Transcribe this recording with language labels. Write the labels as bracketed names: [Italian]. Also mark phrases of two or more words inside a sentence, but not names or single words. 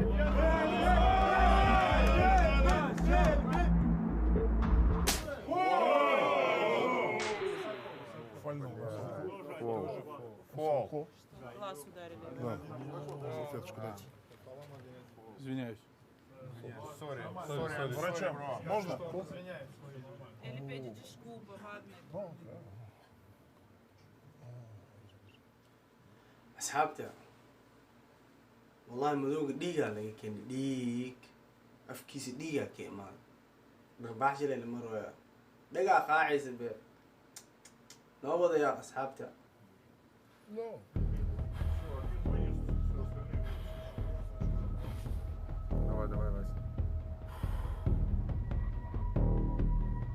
[Russian] Фол. Глаз ударили. Да. Салфеточку дайте. Извиняюсь. Сори. Врачам можно? [Portuguese] Ele pede desculpa, Wagner. [Somali] asxaabta wallahi madowga dhiigaa laga keenay dhiig afkiisa dhiigaa ka imaaday dharbaaxshi leh lama rooya dhagaa qaacaysa be noo wadayaa asxaabta. [Russian] Давай, Вася.